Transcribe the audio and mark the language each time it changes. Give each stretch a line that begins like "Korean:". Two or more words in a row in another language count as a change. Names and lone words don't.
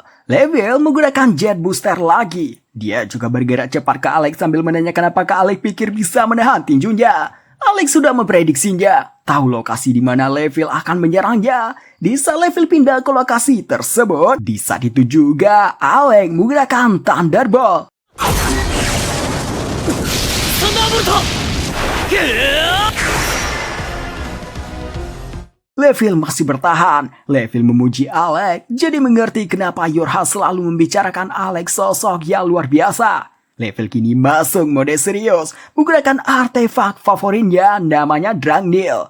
Indonesian: Levil menggunakan Jet Booster lagi. Dia juga bergerak cepat ke Alec sambil menanyakan apakah Alec pikir bisa menahan tinjunya. Alec sudah memprediksinya, tahu lokasi di mana Levil akan menyerangnya. Di saat Levil pindah ke lokasi tersebut, di saat itu juga Alec menggunakan Thunderbolt.
Japanese: サンダーボルト。
Indonesian: Levil masih bertahan. Levil memuji Alec, jadi mengerti kenapa Yorha selalu membicarakan Alec sosok yang luar biasa. Levil kini masuk mode serius, menggunakan artefak favoritnya namanya Drangnil.